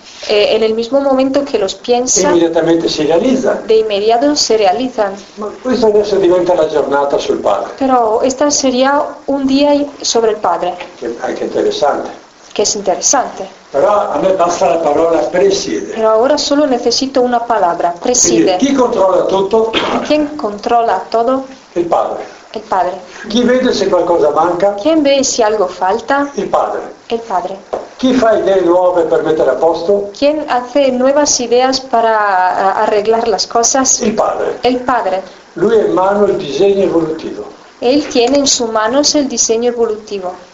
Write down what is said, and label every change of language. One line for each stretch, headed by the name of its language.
Spanish: En el mismo momento que los piensa, inmediatamente se realizan. De inmediato se realizan.
Italian: Questa adesso diventa la giornata sul padre.
Spanish: Pero esta sería un día sobre el padre.
Italian: Che interessante.
Spanish: Que es interesante.
Italian: Però a me basta la parola presiede.
Spanish: Pero ahora solo necesito una palabra, preside.
Italian: Chi controlla tutto?
Spanish: ¿Quién controla todo?
Italian: Il padre.
Spanish: El padre.
Italian: Chi vede se qualcosa manca?
Spanish: ¿Quién ve si algo falta?
Italian: Il padre.
Spanish: El padre.
Italian: Chi fa idee nuove per mettere a posto?
Spanish: ¿Quién hace nuevas ideas para arreglar las cosas?
Italian: Il padre.
Spanish: El padre.
Italian: Lui ha in mano il disegno evolutivo.
Spanish: Él tiene en sus manos el diseño evolutivo.